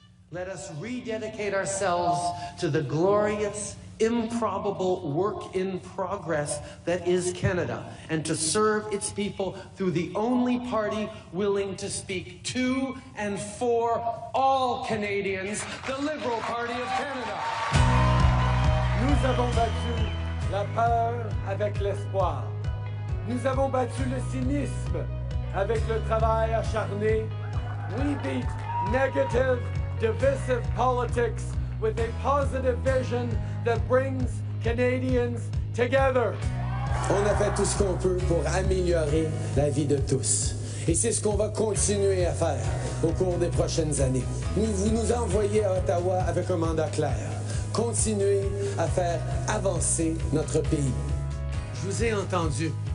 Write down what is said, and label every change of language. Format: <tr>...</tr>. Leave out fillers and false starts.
<en>Let us rededicate ourselves to the glorious, improbable work in progress that is Canada, and to serve its people through the only party willing to speak to and for all Canadians, the Liberal Party of Canada.</en> <fr>Nous avons battu la peur avec l'espoir. Nous avons battu le cynisme avec le travail acharné.</fr> <en>We beat negative, divisive politics with a positive vision that brings Canadians together.</en> <fr>On a fait tout ce qu'on peut pour améliorer la vie de tous. Et c'est ce qu'on va continuer à faire au cours des prochaines années. Vous nous envoyez à Ottawa avec un mandat clair. Continuer à faire avancer notre pays. Je vous ai entendu.</fr>